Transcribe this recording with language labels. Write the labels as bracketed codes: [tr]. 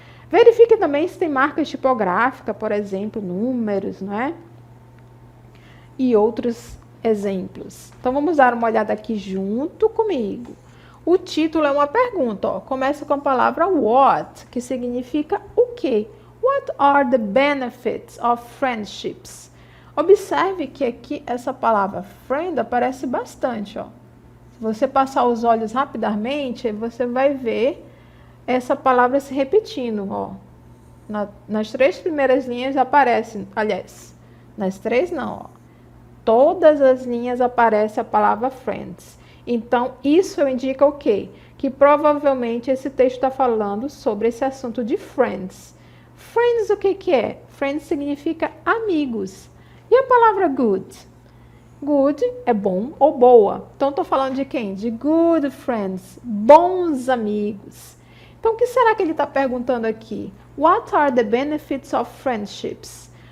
[pt] Verifique também se tem marcas tipográficas, por exemplo, números, não é? E outros exemplos. Então, vamos dar uma olhada aqui junto comigo. O título é uma pergunta, ó. Começa com a palavra what, que significa o quê? [en] What are the benefits of friendships? [pt] Observe que aqui essa palavra friend aparece bastante, ó. Se você passar os olhos rapidamente, você vai ver essa palavra se repetindo, ó. Nas 3 primeiras linhas aparece, aliás, nas 3 não, ó. Todas as linhas aparece a palavra friends. Então, isso indica o quê? Que provavelmente esse texto está falando sobre esse assunto de friends. Friends, o que é? Friends significa amigos. E a palavra good? Good é bom ou boa. Então, estou falando de quem? De good friends, bons amigos. Então, o que será que ele está perguntando aqui? [en] What are the benefits of friendships?